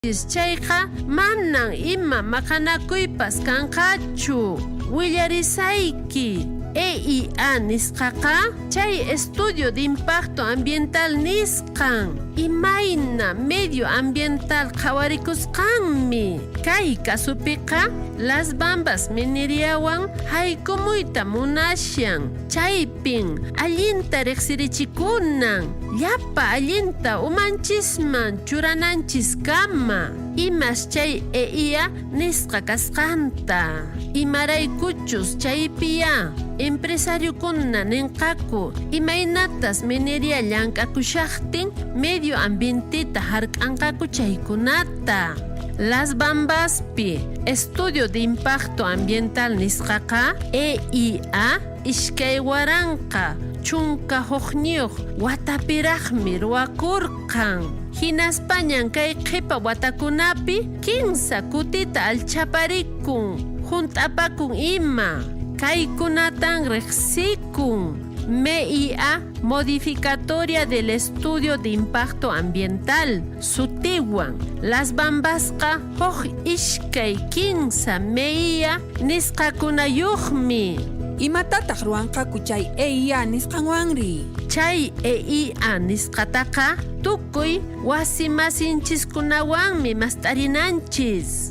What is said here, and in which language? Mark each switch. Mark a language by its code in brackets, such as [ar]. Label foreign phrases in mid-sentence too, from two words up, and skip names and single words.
[qu] chayqa manan ima maqanakuypas kanqachu. Willarisayki. EIA nisqaqa chay [es] estudio de impacto ambiental [qu] nisqan. Imayna [es] medio ambiental [qu] qhawarikusqanmi. Kay kasupiqa Las Bambas mineriawan haykumuyta munashan. Chaypin allinta riqsirichikunan. Llapa allinta umanchisman churananchis kama. Imas chay EIA nisqa kasqanta. Imaraykuchus chaypiya empresario kunna ninqaku imaynatas mineria llankakushaqtin [es] medio ambientita [qu] hark'anqaku chaykunata. Las Bambaspi [es] estudio de impacto ambiental [qu] nisqaqa EIA ishkay waranqa chunka huqniyuq watapiraqmi ruwakurqan. Hinaspañan kay qhipa watakunapi 15 kutita alchaparikun junt'apakun ima. Kaykunatan riqsikun. MEIA [es] modificatoria del estudio de impacto ambiental [qu] sutiwan. Las Bambasqa huk ishkay 15 MEIA nisqakunayuqmi. Imatataq ruwanqaku chay EIA nisqanwanri? Chay EIA nisqataqa tukuy wasi masinchiskunawanmi mast'arinanchis.